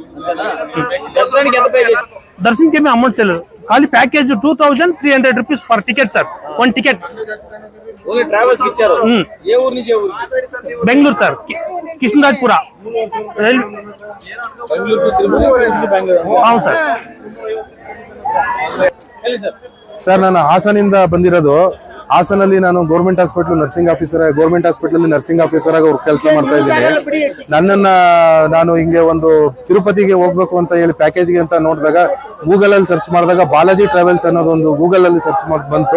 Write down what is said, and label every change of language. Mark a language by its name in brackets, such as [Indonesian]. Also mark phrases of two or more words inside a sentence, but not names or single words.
[Telugu] దర్శనంకి ఏమీ అమౌంట్ చేయలేదు, ఖాళీ ప్యాకేజ్ 2300 [English] rupees per ticket [Telugu] సార్, 1 టికెట్. బెంగళూరు సార్, కృష్ణరాజపుర. అవును సార్. [Kannada] ಸರ್ ನಾನು ಹಾಸನಿಂದ ಬಂದಿರೋದು. ಹಾಸನಲ್ಲಿ ನಾನು [English] government hospital nursing officer [Kannada] ಆಗಿ ಕೆಲಸ ಮಾಡ್ತಾ ಇದ್ದೀನಿ. ನಾನು ಹಿಂಗೆ ಒಂದು ತಿರುಪತಿಗೆ ಹೋಗ್ಬೇಕು ಅಂತ ಹೇಳಿ ಪ್ಯಾಕೇಜ್ಗೆ ಅಂತ ನೋಡಿದಾಗ ಗೂಗಲ್ ಅಲ್ಲಿ ಸರ್ಚ್ ಮಾಡಿದಾಗ ಬಾಲಾಜಿ ಟ್ರಾವೆಲ್ಸ್ ಅನ್ನೋದು ಒಂದು ಗೂಗಲ್ ಅಲ್ಲಿ ಸರ್ಚ್ ಮಾಡಿ ಬಂತು.